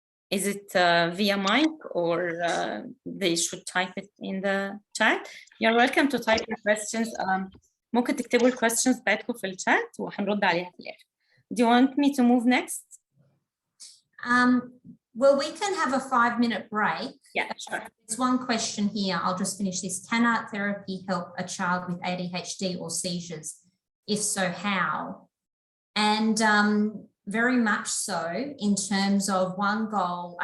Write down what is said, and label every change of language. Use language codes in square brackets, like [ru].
[en] Is it via mic or they should type it in the chat? You're welcome to type your questions. [ar] ممكن تكتبوا questions بتاعتكم في الchat وهنرد عليها في الآخر. [en] Do you want me to move next? Well, we can have a 5-minute break. Yeah, sure. There's one question here. I'll just finish this. Can art therapy help a child with ADHD or seizures? If so, how? And very much so, in terms of one goal.